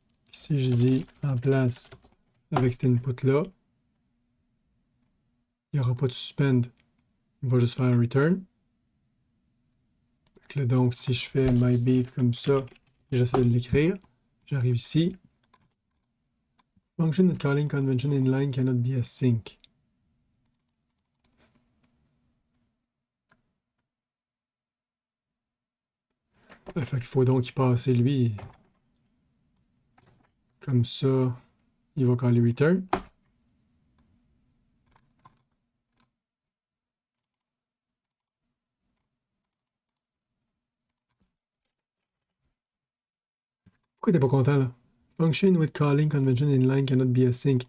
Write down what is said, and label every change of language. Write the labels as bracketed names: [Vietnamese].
[French] Si je dis en place avec cet input-là, il n'y aura pas de suspend. Il va juste faire un return. Donc, si je fais mybeef comme ça, et j'essaie de l'écrire, j'arrive ici. [English] Function with calling convention inline cannot be async. [French] Fait qu'il faut donc y passer lui. Comme ça, il va caller return. Pourquoi t'es pas content là? [English] Function with calling convention inline cannot be async.